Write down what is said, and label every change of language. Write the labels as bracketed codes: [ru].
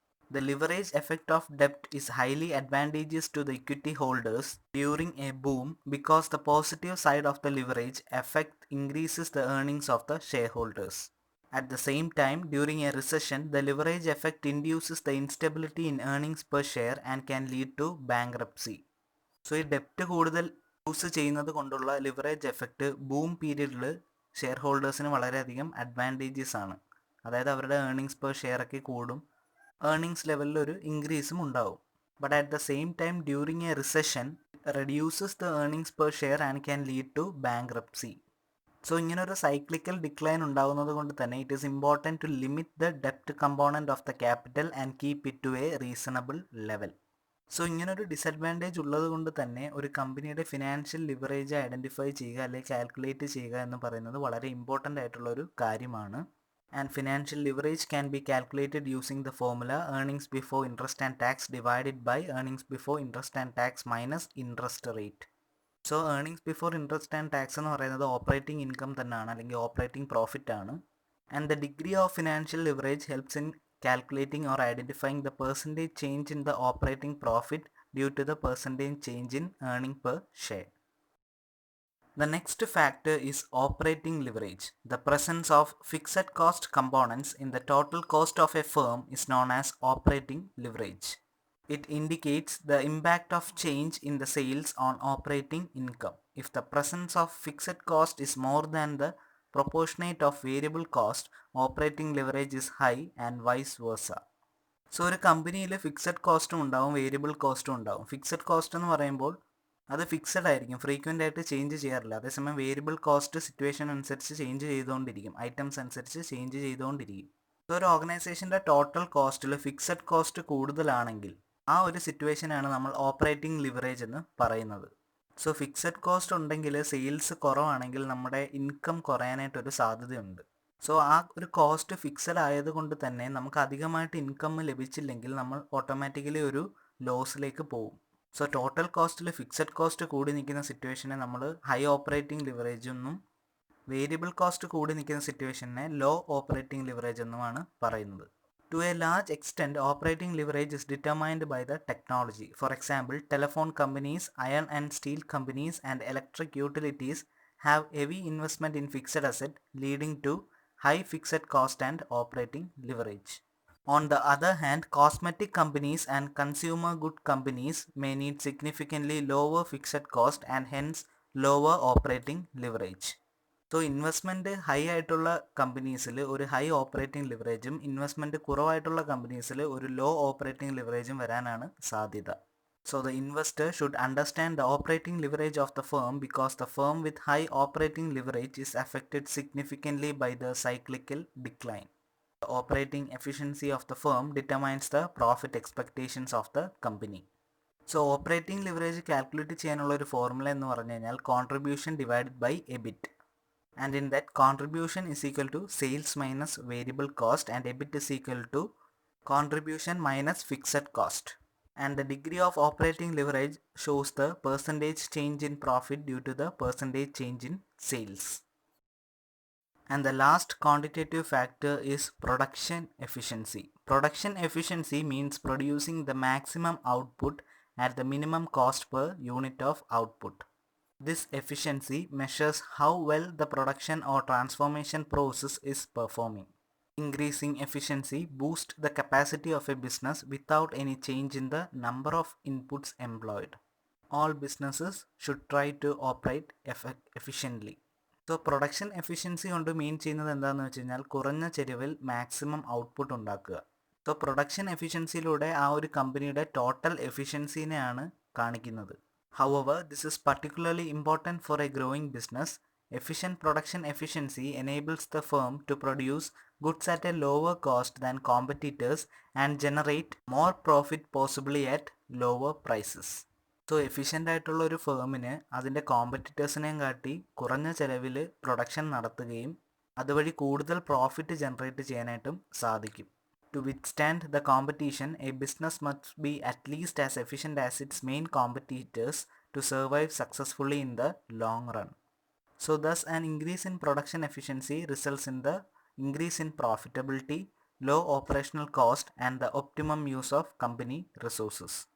[en] The leverage effect of debt is highly advantageous to the equity holders during a boom because the positive side of the leverage effect increases the earnings of the shareholders. At the same time, during a recession, the leverage effect induces the instability in earnings per share and can lead to bankruptcy. [ml] So, ഈ ഡെപ്റ്റ് കൂടുതൽ use ചെയ്യുന്നത് കൊണ്ടുള്ള leverage effect boom പീരീഡിൽ share ഹോൾഡേഴ്സിന് വളരെയധികം advantages ആണ്. അതായത് അവരുടെ earnings per share ഒക്കെ കൂടും, ഏർണിങ്സ് ലെവലിൽ ഒരു ഇൻക്രീസും ഉണ്ടാവും. [en] But at the same time during a recession reduces the earnings per share and can lead to bankruptcy. So [ml] ഇങ്ങനെ ഒരു സൈക്ലിക്കൽ ഡിക്ലൈൻ ഉണ്ടാകുന്നത് കൊണ്ട് തന്നെ [en] It is important to limit the ഡെപ്റ്റ് component of the capital and keep it to A reasonable level. [ml] So ഇങ്ങനൊരു disadvantage ഉള്ളത് കൊണ്ട് തന്നെ ഒരു കമ്പനിയുടെ ഫിനാൻഷ്യൽ ലിവറേജ് ഐഡൻറ്റിഫൈ ചെയ്യുക അല്ലെങ്കിൽ കാൽക്കുലേറ്റ് ചെയ്യുക എന്ന് പറയുന്നത് വളരെ ഇമ്പോർട്ടൻ്റ് ആയിട്ടുള്ളൊരു കാര്യമാണ്. [en] And financial leverage can be calculated using the formula earnings before interest and tax divided by earnings before interest and tax minus interest rate. [ml] So earnings before interest and tax എന്ന് പറയുന്നത് operating income തന്നെയാണ്, അല്ലെങ്കിൽ operating profit ആണ്. [en] And the degree of financial leverage helps in calculating or identifying the percentage change in the operating profit due to the percentage change in earning per share. The next factor is operating leverage. The presence of fixed cost components in the total cost of a firm is known as operating leverage. It indicates the impact of change in the sales on operating income. If the presence of fixed cost is more than the proportionate of variable cost, operating leverage is high and vice versa. [ml] So ഒരു കമ്പനിയിൽ fixed കോസ്റ്റും ഉണ്ടാവും, variable കോസ്റ്റും ഉണ്ടാവും. Fixed cost എന്ന് പറയുമ്പോൾ അത് fixed ആയിരിക്കും, ഫ്രീക്വൻ്റ് ആയിട്ട് ചേഞ്ച് ചെയ്യാറില്ല. അതേസമയം വേരിയബിൾ കോസ്റ്റ് സിറ്റുവേഷൻ അനുസരിച്ച് ചേഞ്ച് ചെയ്തുകൊണ്ടിരിക്കും, ഐറ്റംസ് അനുസരിച്ച് ചേഞ്ച് ചെയ്തുകൊണ്ടിരിക്കും. സോ ഒരു ഓർഗനൈസേഷൻ്റെ ടോട്ടൽ കോസ്റ്റിൽ ഫിക്സഡ് കോസ്റ്റ് കൂടുതലാണെങ്കിൽ ആ ഒരു സിറ്റുവേഷനാണ് നമ്മൾ ഓപ്പറേറ്റിംഗ് ലിവറേജ് എന്ന് പറയുന്നത്. സോ ഫിക്സഡ് കോസ്റ്റ് ഉണ്ടെങ്കിൽ സെയിൽസ് കുറവാണെങ്കിൽ നമ്മുടെ ഇൻകം കുറയാനായിട്ടൊരു സാധ്യതയുണ്ട്. സോ ആ ഒരു കോസ്റ്റ് ഫിക്സഡ് ആയതുകൊണ്ട് തന്നെ നമുക്ക് അധികമായിട്ട് ഇൻകം ലഭിച്ചില്ലെങ്കിൽ നമ്മൾ ഓട്ടോമാറ്റിക്കലി ഒരു ലോസിലേക്ക് പോകും. സോ ടോട്ടൽ കോസ്റ്റിൽ ഫിക്സഡ് കോസ്റ്റ് കൂടി നിൽക്കുന്ന സിറ്റുവേഷനെ നമ്മൾ ഹൈ ഓപ്പറേറ്റിംഗ് ലിവറേജ് എന്നും വേരിയബിൾ കോസ്റ്റ് കൂടി നിൽക്കുന്ന സിറ്റുവേഷനെ ലോ ഓപ്പറേറ്റിംഗ് ലിവറേജ് എന്നുമാണ് പറയുന്നത്. [en] To a large extent, operating leverage is determined by the technology. For example, telephone companies, iron and steel companies, and electric utilities have heavy investment in fixed asset, leading to high fixed cost and operating leverage. On the other hand, cosmetic companies and consumer good companies may need significantly lower fixed cost and hence lower operating leverage. [ml] So investment high ആയിട്ടുള്ള കമ്പനീസിൽ ഒരു high operating ലിവറേജും investment കുറവായിട്ടുള്ള കമ്പനീസിൽ ഒരു law operating ലിവറേജും വരാനാണ് സാധ്യത. [en] So the investor should understand the operating leverage of the firm because the firm with high operating leverage is affected significantly by the cyclical decline. The operating efficiency of the firm determines the profit expectations of the company. [ml] So operating leverage calculate ചെയ്യാനുള്ള ഒരു formula എന്ന് പറഞ്ഞു കഴിഞ്ഞാൽ contribution divided by EBIT. [en] And in that, contribution is equal to sales minus variable cost and EBIT is equal to contribution minus fixed cost. And the degree of operating leverage shows the percentage change in profit due to the percentage change in sales. And the last quantitative factor is production efficiency. Production efficiency means producing the maximum output at the minimum cost per unit of output. This efficiency measures how well the production or transformation process is performing. Increasing efficiency boosts the capacity of a business without any change in the number of inputs employed. all businesses should try to operate efficiently. [ml] So production efficiency കൊണ്ട് മീൻ ചെയ്യുന്നത് എന്താണെന്ന് വെച്ച് കഴിഞ്ഞാൽ കുറഞ്ഞ ചെലവിൽ maximum output ഉണ്ടാക്കുക. So production എഫിഷ്യൻസിയിലൂടെ ആ ഒരു കമ്പനിയുടെ ടോട്ടൽ എഫിഷ്യൻസിനെയാണ് കാണിക്കുന്നത്. [en] However, this is particularly important for a growing business. Efficient production efficiency enables the firm to produce goods at a lower cost than competitors and generate more profit possibly at lower prices. [ml] So efficient ആയിട്ടുള്ള ഒരു ഫേമിന് അതിൻ്റെ കോമ്പറ്റീറ്റേഴ്സിനെയും കാട്ടി കുറഞ്ഞ ചിലവിൽ production നടത്തുകയും അതുവഴി കൂടുതൽ profit generate ചെയ്യാനായിട്ടും സാധിക്കും. [en] To withstand the competition, a business must be at least as efficient as its main competitors to survive successfully in the long run. So thus an increase in production efficiency results in the increase in profitability, low operational cost and the optimum use of company resources.